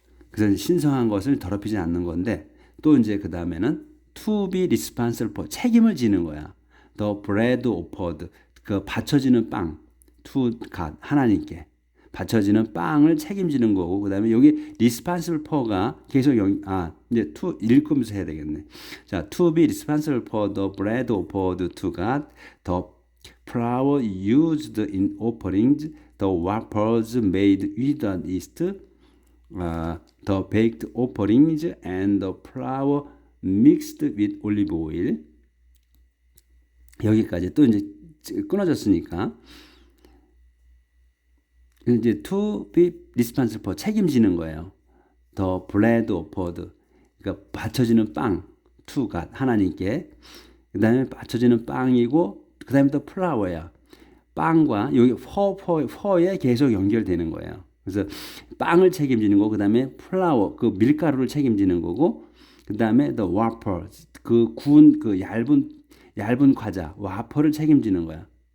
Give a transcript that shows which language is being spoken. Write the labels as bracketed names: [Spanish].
[Korean] 그래서 신성한 것을 더럽히지 않는 건데, 또 이제 그 다음에는 [English] to be responsible for, [Korean] 책임을 지는 거야. [English] the bread offered, [Korean] 그 바쳐지는 빵, [English] to God, [Korean] 하나님께 바쳐지는 빵을 책임지는 거고, 그 다음에 여기 [English] responsible for [Korean] 가 계속 이제 to 읽으면서 해야 되겠네. [English] 자, to be responsible for the bread offered to God, the flour used in offerings, the wafers made without yeast, the baked offerings, and the flour mixed with olive oil. [Korean] 여기까지 또 이제 끊어졌으니까. 이제 [English] to be responsible for, [Korean] 책임지는 거예요. [English] the bread offered, [Korean] 그러니까 바쳐지는 빵, [English] to God, [Korean] 하나님께. 그 다음에 바쳐지는 빵이고, 그 다음에 또 flour야. 빵과 여기 퍼에 계속 연결되는 거예요. 그래서 빵을 책임지는 거, 그 다음에 flour, 그 밀가루를 책임지는 거고, 그 다음에 [English] the wafer, [Korean] 그 구운 그 얇은 과자, 와퍼를 책임지는 거야.